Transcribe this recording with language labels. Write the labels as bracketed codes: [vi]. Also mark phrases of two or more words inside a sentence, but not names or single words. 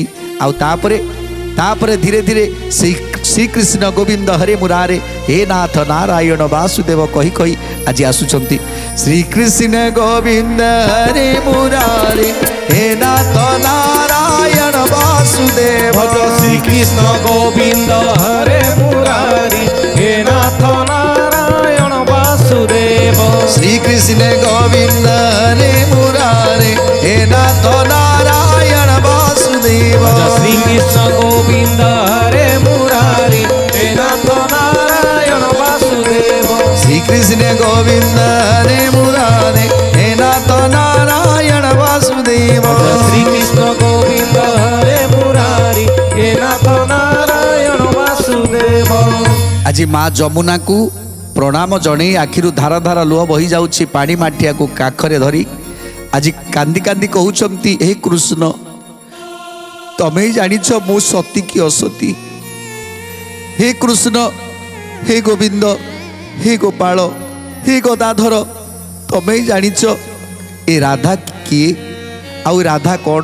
[or] ଆଉ ତାପରେ ଧୀରେ ଧୀରେ [sa] ଶ୍ରୀକୃଷ୍ଣ ଗୋବିନ୍ଦ ହରେ ମୁରାରେ ହେ ନାଥ ନାରାୟଣ ବାସୁଦେବ [or] କହି କହି ଆଜି ଆସୁଛନ୍ତି। [sa] ଶ୍ରୀକୃଷ୍ଣ ଗୋବିନ୍ଦ ହରେ ମୁରାରେ ହେ ନାଥ ନାରାୟଣ ବାସୁଦେବ। শ্রীকৃষ্ণ গোবিন্দ হরে মুরারি হে নাথ নারায়ণ বাসুদেব। শ্রীকৃষ্ণ গোবিন্দ হরে মুরারে হে নাথ নারায়ণ বাসুদেব। শ্রীকৃষ্ণ গোবিন্দ হরে মুরারি হে নাথ নারায়ণ বাসুদেব। শ্রীকৃষ্ণ গোবিন্দ হরে মুরারে হে নাথ নারায়ণ বাসুদেব। শ্রীকৃষ্ণ গোবিন্দ হরে মুরারি হে নাথ নারায়ণ বাসুদেব। [or] ଆଜି ମା ଯମୁନାକୁ ପ୍ରଣାମ ଜଣେଇ ଆଖିରୁ ଧାର ଧାର ଲୁହ ବହି ଯାଉଛି। ପାଣି ମାଠିଆକୁ କାଖରେ ଧରି ଆଜି କାନ୍ଦି କାନ୍ଦି କହୁଛନ୍ତି, ହେ କୃଷ୍ଣ ତମେ ଜାଣିଛ ମୁଁ ସତୀ କି ଅସତୀ। ହେ କୃଷ୍ଣ, ହେ ଗୋବିନ୍ଦ, ହେ ଗୋପାଳ, ହେ ଗଦାଧର, ତମେ ଜାଣିଛ ଏ ରାଧା କିଏ ଆଉ ରାଧା କ'ଣ।